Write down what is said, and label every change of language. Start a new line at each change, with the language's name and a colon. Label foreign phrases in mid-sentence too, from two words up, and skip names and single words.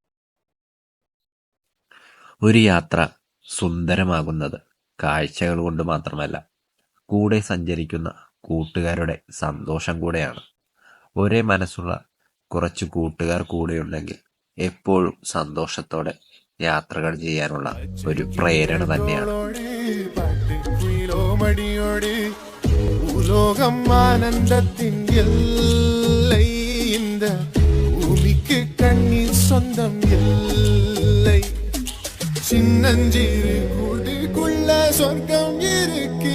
Malayalam: ഒരു യാത്ര സുന്ദരമാകുന്നത് കാഴ്ചകൾ കൊണ്ട് മാത്രമല്ല, കൂടെ സഞ്ചരിക്കുന്ന കൂട്ടുകാരുടെ സന്തോഷം കൂടെയാണ്. ഒരേ മനസ്സുള്ള കുറച്ച് കൂട്ടുകാർ കൂടെയുണ്ടെങ്കിൽ എപ്പോഴും സന്തോഷത്തോടെ യാത്രകൾ ചെയ്യാനുള്ള ഒരു പ്രേരണ തന്നെയാണ്.
Tamil: உலோகம் ஆனந்தத்தின் எல்லை, இந்த பூமிக்கு கண்ணீர் சொந்தம் இல்லை. சின்னஞ்சிறு கூட்டுக்குள்ள சொர்க்கம் இருக்கு.